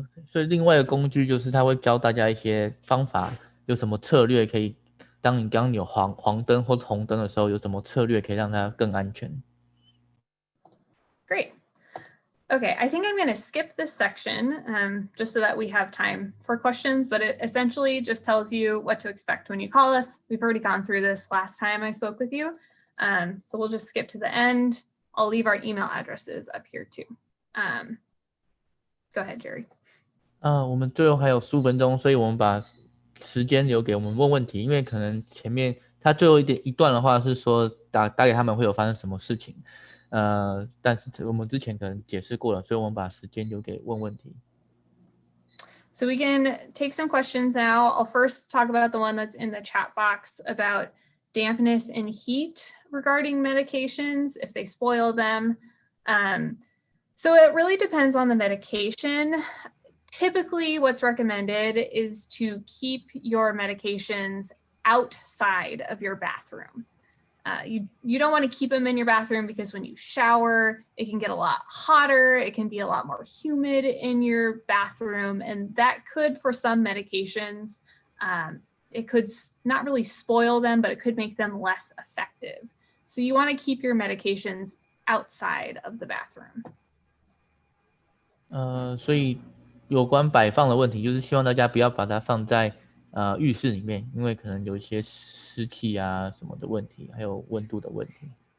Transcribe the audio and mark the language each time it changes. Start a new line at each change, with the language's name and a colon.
Chinese: 所以另外一个工具就是它会教大家一些方法，有什么策略可以。当你有黄灯或者红灯的时候，有什么策略可以让它更安全
English: ？Great. Okay, I think I'm going to skip this section just so that we have time for questions, but it essentially just tells you what to expect when you call us. We've already gone through this last time I spoke with you, so we'll just skip to the end. I'll leave our email addresses up here too. Go ahead, Jerry.
Chinese: 我们最后还有15分钟，所以我们把时间留给我们问问题，因为可能前面他最后一段的话是说打给他们会有发生什么事情。但是我们之前可能解释过了，所以我们把时间留给问问题。
English: So we can take some questions now. I'll first talk about the one that's in the chat box about dampness and heat regarding medications, if they spoil them. So it really depends on the medication. Typically, what's recommended is to keep your medications outside of your bathroom. You don't want to keep them in your bathroom because when you shower, it can get a lot hotter. It can be a lot more humid in your bathroom. And that could, for some medications, it could not really spoil them, but it could make them less effective. So you want to keep your medications outside of the bathroom.
Chinese: 所以有关摆放的问题，就是希望大家不要把它放在浴室里面，因为可能有一些湿气啊什么的问题，还有温度的问题。